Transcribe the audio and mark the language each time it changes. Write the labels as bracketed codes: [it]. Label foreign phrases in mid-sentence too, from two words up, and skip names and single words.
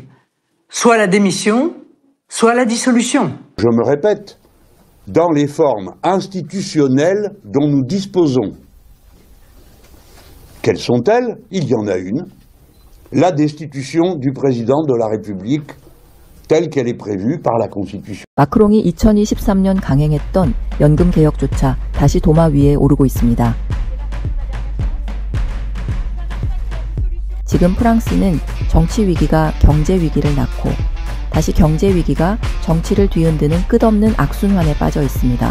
[fr] Soit la démission, soit la dissolution. Je me répète, dans les formes institutionnelles dont nous disposons. Quelles sont-elles? Il y en a une. La destitution du président de la République telle qu'elle est prévue par la Constitution. [ko] 마크롱이 2023년 강행했던 연금 개혁조차 다시 도마 위에 오르고 있습니다. 지금 프랑스는 정치 위기가 경제 위기를 낳고 다시 경제 위기가 정치를 뒤흔드는 끝없는 악순환에 빠져 있습니다.